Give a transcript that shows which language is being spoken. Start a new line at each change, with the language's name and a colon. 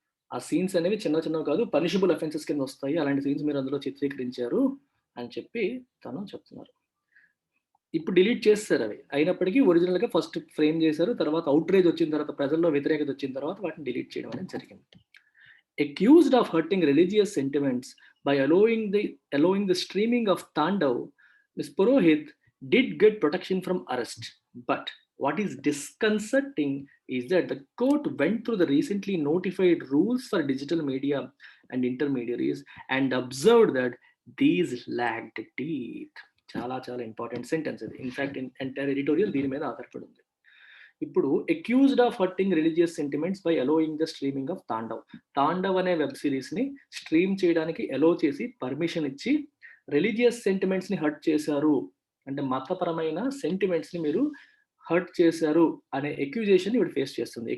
Telugu: ఆ సీన్స్ అనేవి చిన్నవి కాదు, పనిషబుల్ అఫెన్సెస్ కింద వస్తాయి. అలాంటి సీన్స్ మీరు అందులో చిత్రీకరించారు అని చెప్పి తను చెప్తున్నారు. ఇప్పుడు డిలీట్ చేస్తారు అవి. అయినప్పటికీ ఒరిజినల్గా ఫస్ట్ ఫ్రేమ్ చేశారు, తర్వాత అవుట్రేజ్ వచ్చిన తర్వాత, ప్రజల్లో వ్యతిరేకత వచ్చిన తర్వాత వాటిని డిలీట్ చేయడం అనేది జరిగింది.
English: Accused of hurting religious sentiments by allowing the streaming of Tandav, Ms. Purohit did get protection from arrest. But what is disconcerting is that the court went through the recently notified rules for digital media and intermediaries and observed that these lacked teeth.
Telugu: చాలా important sentence ఇది. In fact entire editorial దీని మీద ఆధారపడి ఉంది. ఇప్పుడు
English: accused of hurting religious sentiments by allowing the streaming of Tandav
Telugu: అనే web series ని stream చేయడానికి అలో చేసి పర్మిషన్ ఇచ్చి రిలీజియస్ సెంటిమెంట్స్ ని హర్ట్ చేశారు అంటే, మతపరమైన సెంటిమెంట్స్ ని మీరు హర్ట్ చేశారు అనే అక్యూజేషన్ ఇవి ఫేస్ చేస్తుంది.